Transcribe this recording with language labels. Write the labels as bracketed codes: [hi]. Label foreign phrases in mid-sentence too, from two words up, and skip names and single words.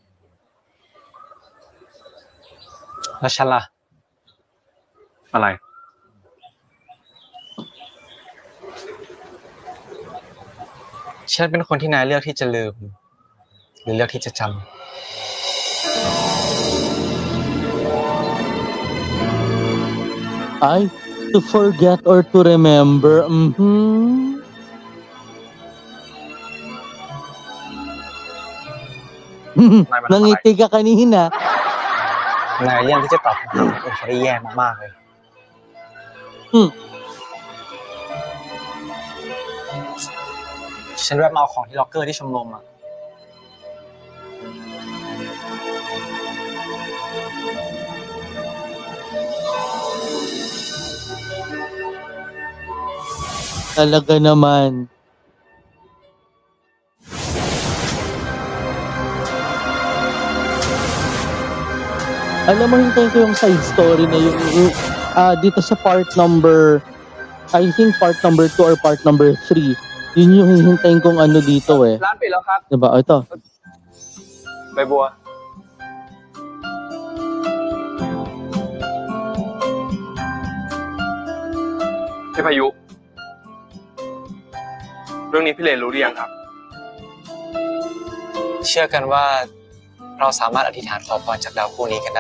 [th] แล้วฉันล่ะ อะไร ฉันเป็นคนที่นายเลือกที่จะลืมหรือเลือกที่จะจำ [en] to forget or to remember. [tl] Nangiti ka kanina. [th] นายเลี่ยงที่จะตอบเป็นคนที่แย่มากๆเลยฉันแวะมาเอาของที่ล็อกเกอร์ที่ชมรมอ่ะ [tl] Talaga naman. Alam mo, hintayin ko yung [en] side story [tl] na yung dito sa [en] part number, I think part number 2 or part number 3. [tl] Yun yung hihintayin kong ano dito eh. [th] ร้านปิดแล้วครับ [tl] Diba? Ito. [th] ใบบัว พี่พายุเรื่องนี้พี่เลนรู้หรือยังครับ เชื่อกันว่าเราสามารถอธิษฐานขอพรจากดาวคู่นี้กันได้